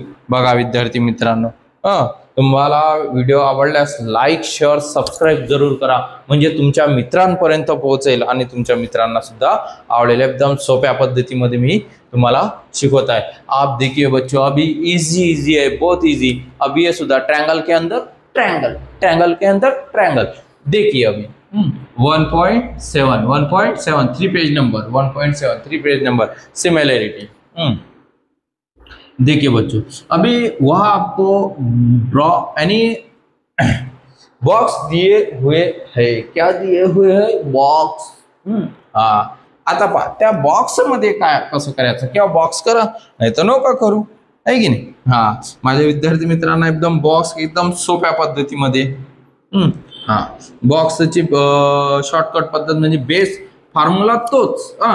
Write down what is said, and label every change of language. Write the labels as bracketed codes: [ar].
[mr] बघा विद्यार्थी मित्रांनो, तुम्हाला व्हिडिओ आवडल्यास लाईक शेअर सबस्क्राईब जरूर करा. म्हणजे तुमच्या मित्रांपर्यंत पोहोचेल आणि तुमच्या मित्रांना सुद्धा आवडेल. एकदम सोप्या पद्धतीमध्ये मी तुम्हाला शिकवत आहे. [hi] आप देखिए बच्चों, अभी इजी है, बहुत इजी. अभी ये सुधा ट्रायंगल के अंदर ट्रायंगल के अंदर ट्रायंगल. देखिए अभी 1.7 3 page number 1.7 3 page number similarity. देखिए बच्चों, अभी वह आपको ड्रॉ यानी बॉक्स दिए हुए है. क्या दिए हुए है? बॉक्स. [mr] आता पहा त्या बॉक्स मध्ये काय कसं करायचं किंवा बॉक्स करा नाही तर नका करू, आहे की नाही? माझ्या विद्यार्थी मित्रांना एकदम बॉक्स एकदम सोप्या पद्धतीमध्ये बॉक्सची शॉर्टकट पद्धत म्हणजे बेस फॉर्म्युला तोच.